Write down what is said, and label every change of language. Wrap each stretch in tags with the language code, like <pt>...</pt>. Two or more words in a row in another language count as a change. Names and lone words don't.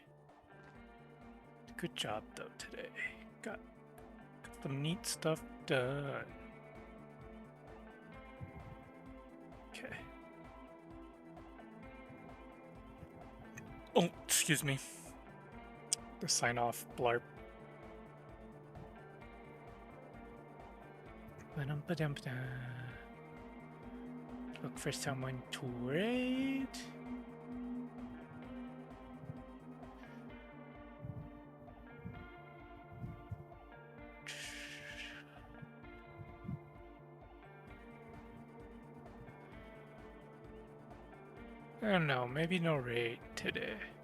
<en>Good job, though, today. Got some neat stuff done. Okay. Oh, excuse me. The sign off blarp. Ba-dum-ba-dum-ba-da. Look for someone to raid. I don't know, maybe no raid today.</en>